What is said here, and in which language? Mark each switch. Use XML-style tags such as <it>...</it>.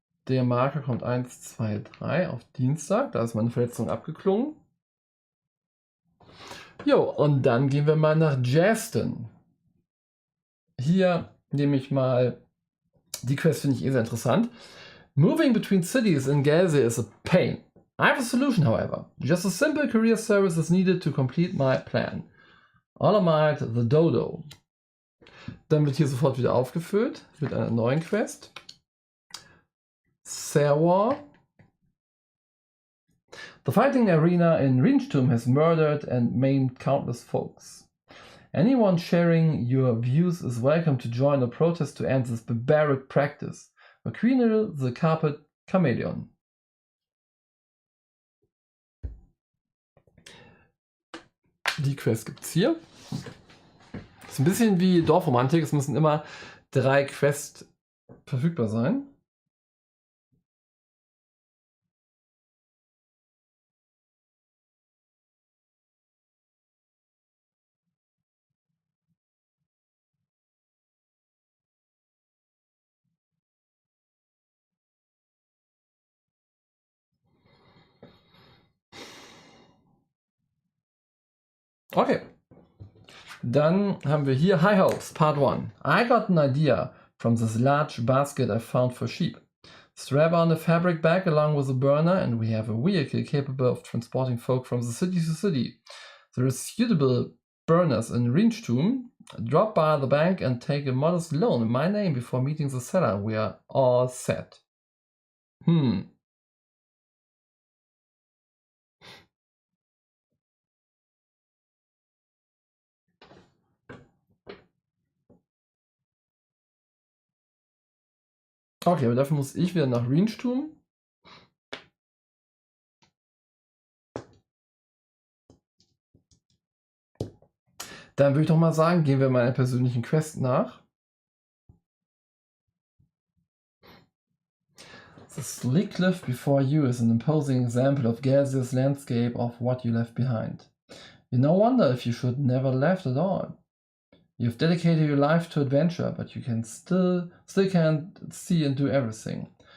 <de>Der Marker kommt 1, 2, 3 auf Dienstag. Da ist meine Verletzung abgeklungen. Jo, und dann gehen wir mal nach Jaston. Hier nehme ich mal, die Quest finde ich sehr interessant.</de> <en>Moving between cities in Galzyr is a pain. I have a solution, however. Just a simple career service is needed to complete my plan. Olamite the Dodo.</en> <de>Dann wird hier sofort wieder aufgefüllt mit einer neuen Quest. Serwar.</de> <en>The fighting arena in Rinchtum has murdered and maimed countless folks. Anyone sharing your views is welcome to join a protest to end this barbaric practice. McQueen the Carpet Chameleon.</en> <de>Die Quest gibt es hier. Das ist ein bisschen wie Dorfromantik. Es müssen immer 3 Quests verfügbar sein. Okay. Dann haben wir hier High Hopes, Part 1.</de> <en>I got an idea from this large basket I found for sheep. Strap on a fabric bag along with a burner and we have a vehicle capable of transporting folk from the city to city. There are suitable burners in Rinchtum. Drop by the bank and take a modest loan in my name before meeting the seller. We are all set.</en> <de>Okay, aber dafür muss ich wieder nach Rinchtum. Dann würde ich doch mal sagen, gehen wir meiner persönlichen Quest nach.</de> <en>The sleek cliff before you is an imposing example of Galzyr's landscape of what you left behind. You no wonder if you should never left at all. You've dedicated your life to adventure, but you can still can't see and do everything.</en>